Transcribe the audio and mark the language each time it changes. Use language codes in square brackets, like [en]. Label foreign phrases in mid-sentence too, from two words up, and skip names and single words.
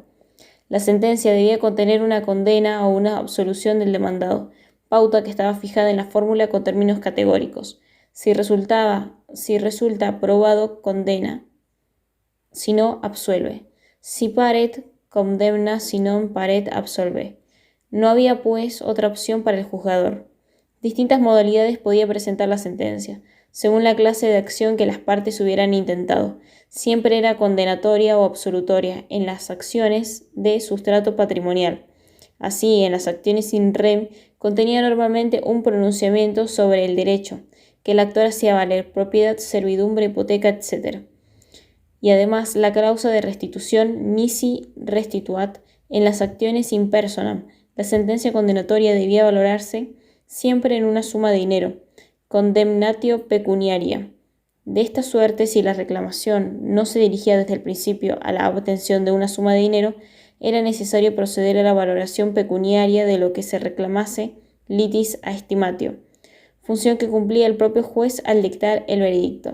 [es] La sentencia debía contener una condena o una absolución del demandado, pauta que estaba fijada en la fórmula con términos categóricos. Si resulta probado, condena; si no, absuelve. [la] Si paret, condemna; si non paret, absolve. [es] No había, pues, otra opción para el juzgador. Distintas modalidades podía presentar la sentencia, según la clase de acción que las partes hubieran intentado. Siempre era condenatoria o absolutoria en las acciones de sustrato patrimonial. Así, en las acciones [la] in rem [es] contenía normalmente un pronunciamiento sobre el derecho que el actor hacía valer, propiedad, servidumbre, hipoteca, etc. Y además la cláusula de restitución [la] nisi restituat [es] en las acciones [la] in personam. [es] La sentencia condenatoria debía valorarse siempre en una suma de dinero, [la] condemnatio pecuniaria. [es] De esta suerte, si la reclamación no se dirigía desde el principio a la obtención de una suma de dinero, era necesario proceder a la valoración pecuniaria de lo que se reclamase [la] litis aestimatio, [es] función que cumplía el propio juez al dictar el veredicto.